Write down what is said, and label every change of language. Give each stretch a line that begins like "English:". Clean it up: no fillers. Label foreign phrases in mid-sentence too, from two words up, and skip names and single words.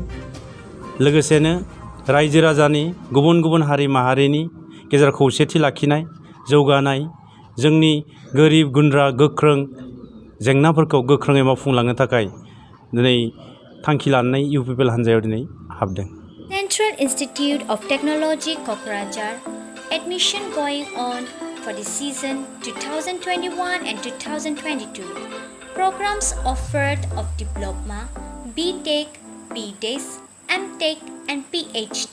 Bodo: लोगोसेनो रायजो राजानि गुबुन गुबुन हारि माहारिनि गेजेराव खौसेथि लाखिनाय, जौगानाय, जोंनि गोरिब गुन्द्रा गोख्रों जेंनाफोरखौ गोख्रोङै मावफुंलांनो थाखाय दिनै थांखि लानानै इउपिपिएल हान्जायाव दिनै हाबदों।
English: Central Institute of Technology Kokrajhar admission going on for the season 2021 and 2022. Programs offered of Diploma, BTech, BTech, MTech and PhD.